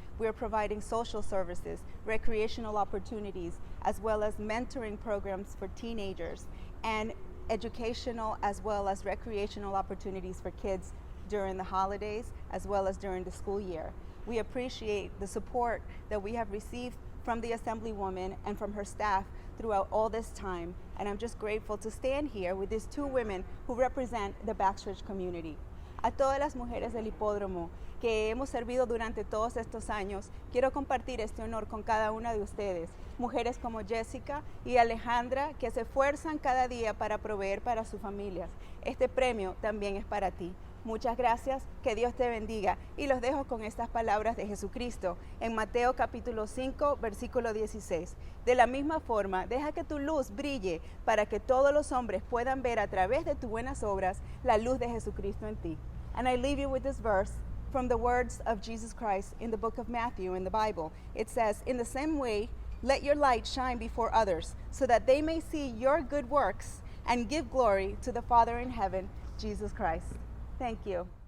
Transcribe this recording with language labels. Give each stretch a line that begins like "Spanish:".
English: We are providing social services, recreational opportunities, as well as mentoring programs for teenagers, and educational as well as recreational opportunities for kids during the holidays as well as during the school year. We appreciate the support that we have received from the Assemblywoman and from her staff throughout all this time, and I'm just grateful to stand here with these two women who represent the backstretch community.
Spanish: A todas las mujeres del hipódromo que hemos servido durante todos estos años, quiero compartir este honor con cada una de ustedes, mujeres como Jessica y Alejandra, que se esfuerzan cada día para proveer para sus familias. Este premio también es para ti. Muchas gracias, que Dios te bendiga, y los dejo con estas palabras de Jesucristo en Mateo capítulo 5, versículo 16. De la misma forma, deja que tu luz brille para que todos los hombres puedan ver a través de tus buenas obras la luz de Jesucristo en ti.
English: And I leave you with this verse from the words of Jesus Christ in the book of Matthew in the Bible. It says, "In the same way, let your light shine before others, so that they may see your good works and give glory to the Father in heaven, Jesus Christ." Thank you.